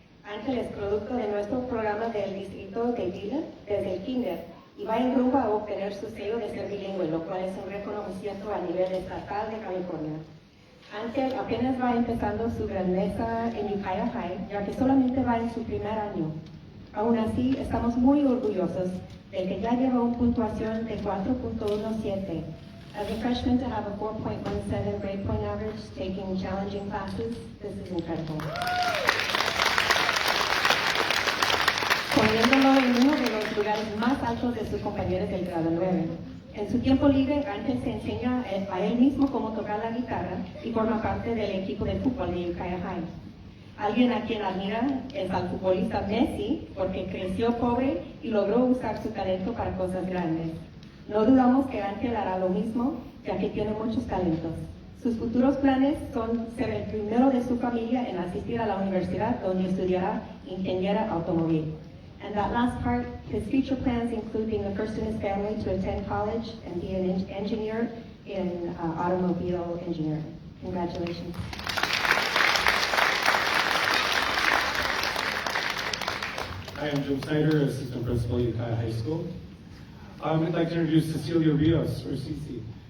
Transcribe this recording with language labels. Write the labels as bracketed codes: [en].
[es] Ángel es producto de nuestro programa del distrito de Vila desde el kinder y va en rumbo a obtener su sello de ser bilingüe, lo cual es un reconocimiento a nivel estatal de California. Ángel apenas va empezando su grandeza en Ukiah High, ya que solamente va en su primer año. Aún así, estamos muy orgullosos de que ya lleva una puntuación de 4.17. [en] As a freshman, to have a 4.17 grade point average, taking challenging classes, this is incredible. [es] Poniéndolo en uno de los lugares más altos de sus compañeros del grado 9. En su tiempo libre, Ángel se enseña a él mismo cómo tocar la guitarra y forma parte del equipo de fútbol de Ukiah High. Alguien a quien admira es al futbolista Messi, porque creció pobre y logró usar su talento para cosas grandes. No dudamos que Ángel hará lo mismo, ya que tiene muchos talentos. Sus futuros planes son ser el primero de su familia en asistir a la universidad, donde estudiará ingeniera automóvil. [en] And that last part, his future plans include being the first in his family to attend college and be an engineer in automobile engineering. Congratulations. Hi, I'm Jim Snyder, Assistant Principal at Ukiah High School. I'd like to introduce Cecilia Rios, or Cici.